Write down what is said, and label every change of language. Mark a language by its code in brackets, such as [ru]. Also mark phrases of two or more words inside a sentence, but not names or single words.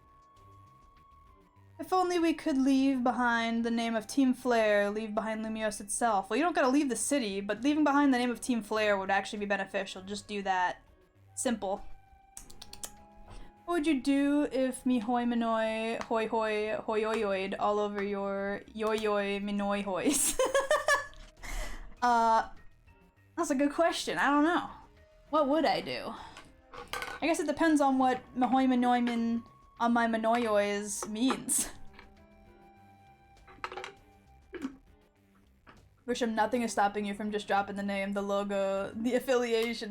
[en] If only we could leave behind the name of Team Flare, leave behind Lumiose itself. Well, you don't gotta leave the city, but leaving behind the name of Team Flare would actually be beneficial. Just do that. Simple. What would you do if me hoi minoi hoi hoi hoyoyoid all over your yoyoy minoi hois? That's a good question. I don't know. What would I do? I guess it depends on what mahoi minoi min on my Manoyois means. Grisham, nothing is stopping you from just dropping the name, the logo, the affiliation.